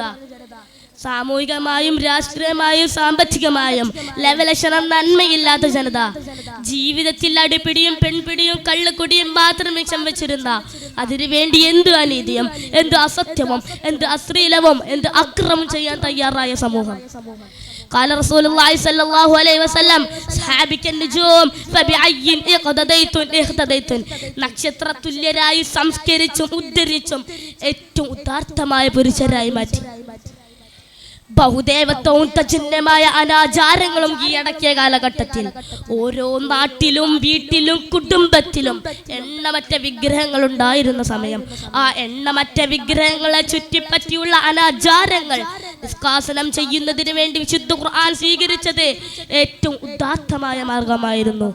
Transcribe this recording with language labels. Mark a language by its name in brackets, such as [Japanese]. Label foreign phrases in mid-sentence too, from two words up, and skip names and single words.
[Malayalam] സാമൂഹികമായും രാഷ്ട്രീയമായും സാമ്പത്തികമായും ലവലക്ഷണം നന്മയില്ലാത്ത ജനത, ജീവിതത്തിൽ അടിപിടിയും പെൺപിടിയും കള്ളുകുടിയും മാത്രം ലക്ഷ്യം വെച്ചിരുന്ന, അതിനുവേണ്ടി എന്ത് അനീതിയും എന്ത് അസത്യവും എന്ത് അശ്ലീലവും എന്ത് അക്രമം ചെയ്യാൻ തയ്യാറായ സമൂഹം. [Arabic] قال رسول الله صلى الله عليه وسلم صحابك النجوم فبأي اقتديتم. [Malayalam] നക്ഷത്ര തുല്യരായി സംസ്കരിച്ചും ഉദ്ധരിച്ചും ഏറ്റവും ഉദാത്തമായ പുരുഷരായി മാറ്റി. ബഹുദേവത്വവും തജന്യമായ അനാചാരങ്ങളും കീഴടക്കിയ കാലഘട്ടത്തിൽ ഓരോ നാട്ടിലും വീട്ടിലും കുടുംബത്തിലും എണ്ണമറ്റ വിഗ്രഹങ്ങൾ ഉണ്ടായിരുന്ന സമയം, ആ എണ്ണമറ്റ വിഗ്രഹങ്ങളെ ചുറ്റിപ്പറ്റിയുള്ള അനാചാരങ്ങൾ നിഷ്കാസനം ചെയ്യുന്നതിന് വേണ്ടി വിശുദ്ധ ഖുർആൻ സ്വീകരിച്ചത് ഏറ്റവും ഉദാത്തമായ മാർഗമായിരുന്നു.